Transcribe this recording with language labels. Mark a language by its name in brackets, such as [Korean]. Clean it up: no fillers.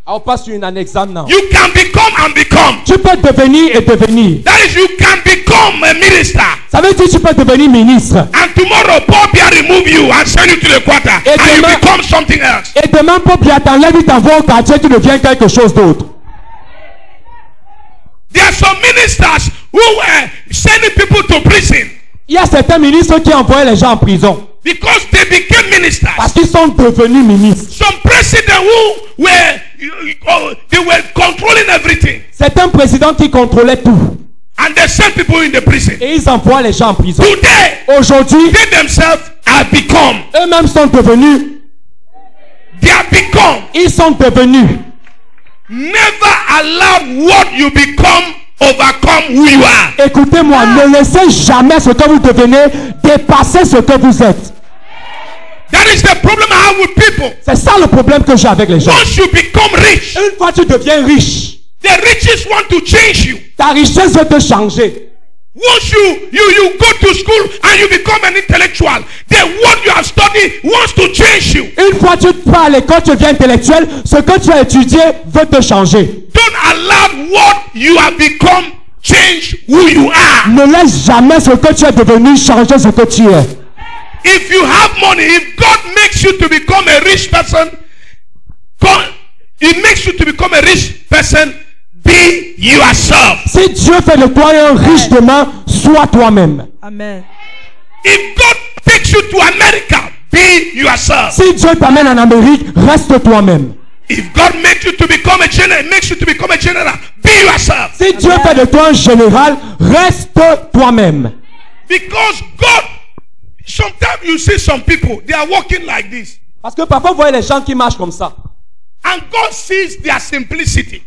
[English] I'll pass you in an exam now. You can become and become. [French] Tu peux devenir et devenir. [English] That is, you can become a minister. [French] Ça veut dire que tu peux devenir ministre. [English] And tomorrow, Paul Biya remove you and send you to the quarter. [French] Et [English] And you [French] demain- [English] become something else. [French] Et demain, Paul Biya t'enlève, il t'envoie au quartier, tu deviens quelque chose d'autre. [English] There are some ministers who were sending people to prison [French] Il y a certains ministres qui envoient les gens en prison. [English] because they became ministers. [French] Parce qu'ils sont devenus ministres. [English] Some presidents who were they were controlling everything, [French] Certains présidents qui contrôlaient tout. [English] and they sent people in the prison. [French] Et ils envoient les gens en prison. [English] Today, [French] Aujourd'hui, [English] they themselves are become. [French] eux-mêmes sont devenus. [English] They are become. [French] Ils sont devenus. [English] Never allow what you become overcome who you are. [French] Écoutez-moi, ne laissez jamais ce que vous devenez dépasser ce que vous êtes. [English] That is the problem I have with people. [French] C'est ça le problème que j'ai avec les gens. [English] Once you become rich, [French] Une fois tu deviens riche, [English] the riches want to change you. [French] ta richesse va te changer. [English] Once you go to school and you become an intellectual, then what you have studied wants to change you. [French] Une fois tu vas à l'école, tu deviens intellectuel, ce que tu as étudié veut te changer. [English] Don't allow what you have become change who you are. [French] Ne laisse jamais ce que tu es devenu changer ce que tu es. [English] If you have money, if God makes you to become a rich person, He makes you to become a rich person, be yourself. [French] Si Dieu fait de toi un riche demain, sois toi-même. [English] Amen. If God takes you to America, be yourself. [French] Si Dieu t'amène en Amérique, reste toi-même. [English] If God makes you to become a general, makes you to become a general, be yourself. [French] Si Dieu fait de toi un général, reste toi-même. [English] Because God, sometimes you see some people, they are walking like this. [French] Parce que parfois, vous voyez les gens qui marchent comme ça. [English] And God sees their simplicity.